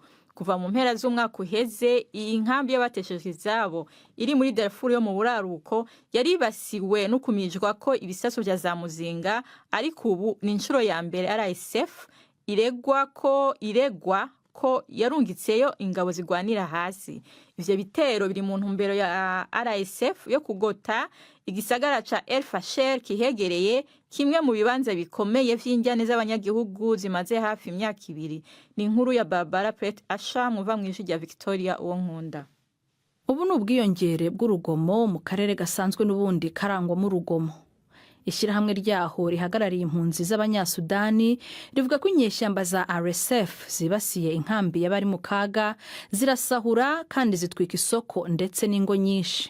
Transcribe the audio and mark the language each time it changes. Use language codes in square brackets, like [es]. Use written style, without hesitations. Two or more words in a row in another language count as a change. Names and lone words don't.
[rn] Kuva mu mpera z'umwaka uheze, iyi nkambi y'abateshejwe izabo iri muri Darfur yo mu buraruko yaribasiwe no kumijwa ko ibisasu bya za muzinga, ariko ubu ni inshuro ya mbere RSF iregwa ko yarungitseyo ingabo zigwanira hasi. Ivyo bitero biri mu ntumbero ya RSF yo kugota igisagara ca El Fasher kihegereye, kimwe mu bibanza bikomeye vy'injyane z'abanyagihugu zimaze hafi imyaka 2. Ni inkuru ya Barbara Pret Asha muva mw'ijwi rya Victoria uwo nkunda. [rw] Ubu ni ubwiyongere bw'urugomo mu karere gasanzwe n'ubundi karangwamo urugomo. Ishyirahamwe ryaho rihagarariye impunzi z'abanyasudani rivuga ko inyeshyamba za RSF zibasiye inkambi y'abari mu kaga, zirasahura kandi zitwika isoko ndetse n'ingo nyinshi.